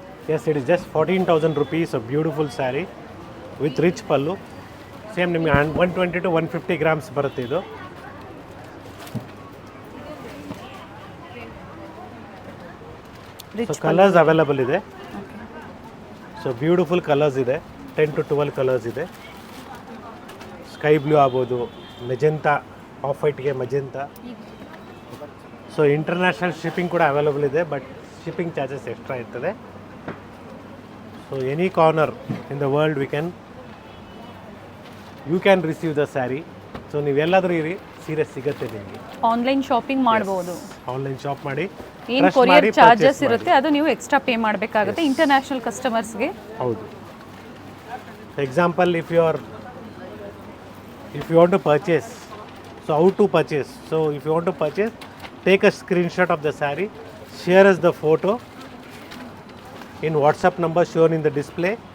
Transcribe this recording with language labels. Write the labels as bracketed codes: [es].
[en] Yes, it is just 14,000 rupees, a beautiful saree with rich pallu. [kn] Same ನಿಮಗೆ [en] 120 to 150 grams [kn] ಬರುತ್ತೆ ಇದು. So colours available ಇದೆ. So beautiful colours ಇದೆ, 10 to 12 colours ಇದೆ. Sky blue ಆಗ್ಬೋದು, magenta, of ವೈಟ್ಗೆ magenta. So international shipping ಕೂಡ available ಇದೆ, but shipping charges extra ಇರ್ತದೆ. [en] So any corner in the world you can receive the saree. [kn] So ನೀವು ಎಲ್ಲಾದರೂ ಇರಿ, ಸೀರೆ ಸಿಗುತ್ತೆ ನಿಮಗೆ. ಆನ್ಲೈನ್ ಶಾಪಿಂಗ್ ಮಾಡಬಹುದು. ಆನ್ಲೈನ್ ಶಾಪ್ ಮಾಡಿ, ಏನು ಕೊರಿಯರ್ ಚಾರ್ಜಸ್ ಇರುತ್ತೆ ಅದು ನೀವು ಎಕ್ಸ್ಟ್ರಾ ಪೇ ಮಾಡಬೇಕಾಗುತ್ತೆ ಇಂಟರ್ನ್ಯಾಷನಲ್ ಕಸ್ಟಮರ್ಸ್ಗೆ. ಹೌದು. [en] Example if you want to purchase, so how to purchase? So if you want to purchase, take a screenshot of the saree, share us the photo in WhatsApp number shown in the display.